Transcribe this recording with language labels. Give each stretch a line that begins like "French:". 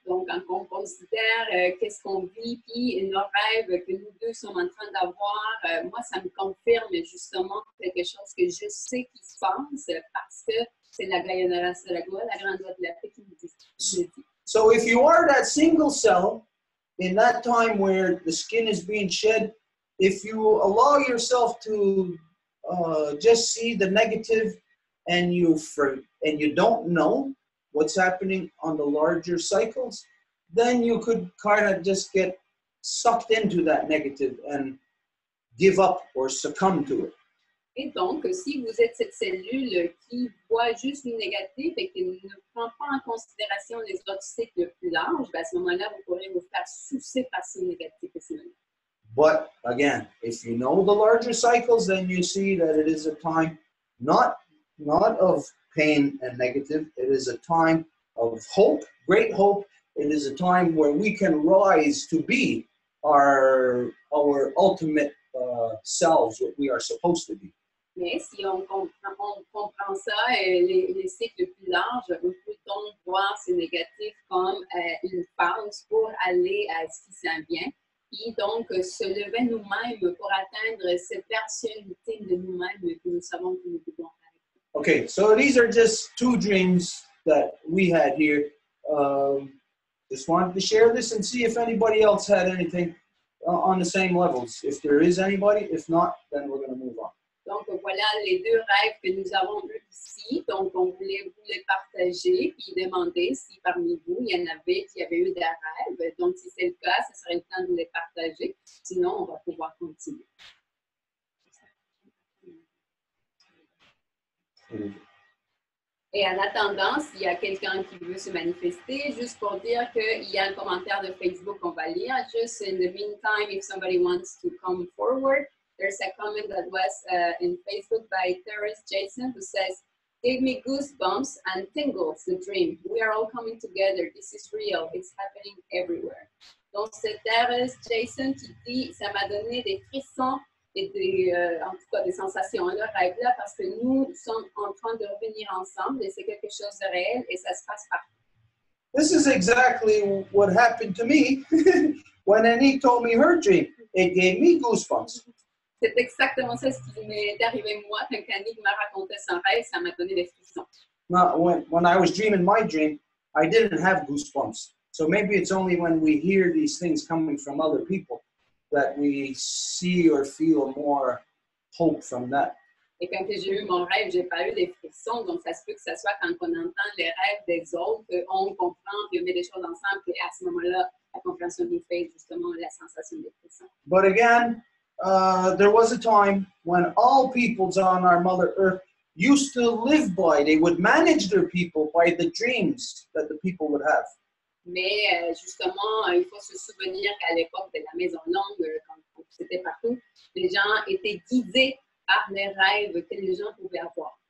French: Donc, quand on considère qu'est-ce qu'on vit, puis nos rêves que nous deux sommes en train d'avoir, moi, ça me confirme justement quelque chose que je sais qui se passe parce que c'est la Guyana Goa, la grande voix de l'Afrique qui nous dit.
English: So if you are that single cell in that time where the skin is being shed, if you allow yourself to just see the negative and you don't know what's happening on the larger cycles, then you could kind of just get sucked into that negative and give up or succumb to it.
French: Et donc, si vous êtes cette cellule qui voit juste le négatif et qui ne prend pas en considération les autres cycles plus larges, ben à ce moment-là, vous pourrez vous faire soucier par ce négatif.
English: But Again, if you know the larger cycles, then you see that it is a time not of pain and negative. It is a time of hope, great hope. It is a time where we can rise to be our ultimate selves, what we are supposed to be.
French: Mais si on comprend ça, les cycles plus larges, on peut donc voir ces négatifs comme une phase pour aller à ce qui s'en vient, et donc se lever nous-mêmes pour atteindre cette personnalité de nous-mêmes que nous savons que nous pouvons faire.
English: Okay, so these are just 2 dreams that we had here. Just wanted to share this and see if anybody else had anything on the same levels. If there is anybody, if not, then we're going to move on.
French: Donc, voilà les 2 rêves que nous avons eus ici. Donc, on voulait vous les partager puis demander si parmi vous, il y en avait qui avaient eu des rêves. Donc, si c'est le cas, ce serait le temps de les partager. Sinon, on va pouvoir continuer. Et en attendant, s'il y a quelqu'un qui veut se manifester, juste pour dire qu'il y a un commentaire de Facebook qu'on va lire.
English: Just in the meantime, if somebody wants to come forward, there's a comment that was in Facebook by Terrence Jason who says, "Gave me goosebumps and tingles, the dream. We are all coming together. This is real. It's happening everywhere."
French: Donc, c'est Terrence Jason qui dit, ça m'a donné des frissons et en tout cas des sensations, le rêve-là, parce que nous sommes en train de revenir ensemble et c'est quelque chose de réel et ça se passe partout.
English: This is exactly what happened to me when Annie told me her dream. It gave me goosebumps.
French: C'est exactement ça ce qui m'est arrivé moi quand Annie m'a raconté son rêve, ça m'a donné des frissons.
English: Now, when I was dreaming my dream, I didn't have goosebumps. So maybe it's only when we hear these things coming from other people that we see or feel more hope from that.
French: Et quand j'ai eu mon rêve, j'ai pas eu des frissons, donc ça se peut que ce soit quand on entend les rêves des autres, qu'on comprend, puis on met des choses ensemble, et à ce moment-là, la compréhension nous fait justement la sensation des frissons.
English: But again, there was a time when all peoples on our Mother Earth used to live by, they would manage their people by the dreams that the people would have.
French: Mais justement, il faut se souvenir qu'à l'époque de la Maison Longue, quand c'était partout, les gens étaient guidés par les rêves que les gens pouvaient avoir.